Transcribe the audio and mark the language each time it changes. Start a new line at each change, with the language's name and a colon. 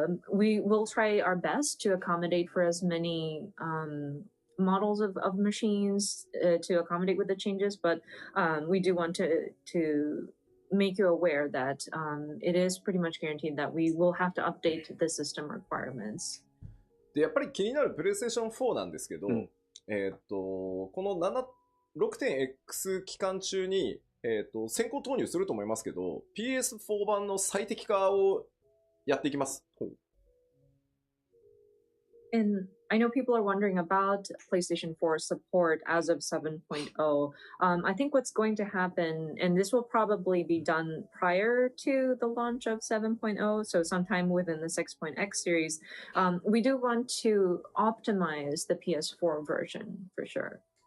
English: We will try our best to accommodate for as many models of machines to accommodate with the changes, but we do want to make you aware that it is pretty much guaranteed that we will have to update the system requirements.
Japanese: でやっぱり気になるプレイステーション4なんですけど、この 6.x 期間中に、先行投入すると思いますけど PS4 版の最適化をやっていきます。
English: And I know people are wondering about PlayStation 4 support as of 7.0. I think what's going to happen, and this will probably be done prior to the launch of 7.0, so sometime within the 6.x series, we do want to optimize the PS4 version for sure.